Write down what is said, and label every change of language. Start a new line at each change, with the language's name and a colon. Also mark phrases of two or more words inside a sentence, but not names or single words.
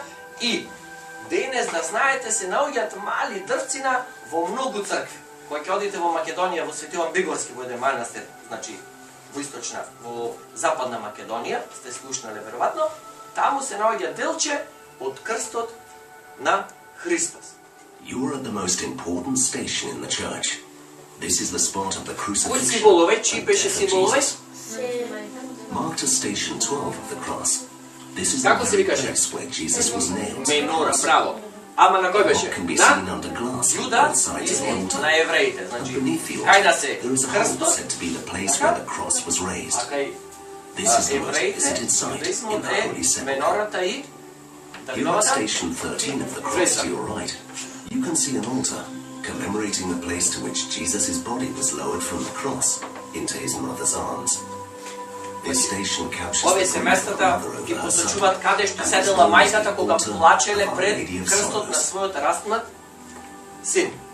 Macedonian: И денес, да знаете, се наоѓаат мали дрвцина во многу цркви. Кога ќе одите во Македонија, во Свети Јован Бигорски, во еден манастир, значи во источна, во западна Македонија, сте слушнале веројатно, таму се наоѓа делче од крстот на Христос.
English: You are at the most important station in the church. This is the spot of the
Macedonian: Кои
English: crucifixion
Macedonian: символове,
English: of
Macedonian: чии
English: the
Macedonian: беше
English: death of
Macedonian: символове?
English: Jesus. Marked as station 12 of the cross. This is
Macedonian: Како
English: the
Macedonian: се
English: very
Macedonian: викаше?
English: place where Jesus was nailed.
Macedonian: Менора, браво. Ама на кој беше?
English: What can be
Macedonian: На
English: seen under glass on
Macedonian: Јуда
English: both sides of the
Macedonian: или
English: altar.
Macedonian: на евреите. Значи,
English: Beneath the
Macedonian: кај да
English: altar,
Macedonian: се
English: there is a hole
Macedonian: крстот,
English: said to be the place where the cross was
Macedonian: а
English: raised.
Macedonian: кај
English: This is the most
Macedonian: евреите,
English: visited site in
Macedonian: јудеизмот
English: the Holy
Macedonian: е
English: Sepulchre.
Macedonian: менората и
English: Here at
Macedonian: Давидовата.
English: station 13 of the cross to your right, you can see an altar commemorating the place to which Jesus' body was lowered from the cross into his mother's arms. This station captures
Macedonian: Овие
English: the
Macedonian: се
English: grief of the
Macedonian: местата
English: mother over
Macedonian: ги
English: her son.
Macedonian: посочуваат каде што седела мајката кога плачеле пред крстот на својот распнат син.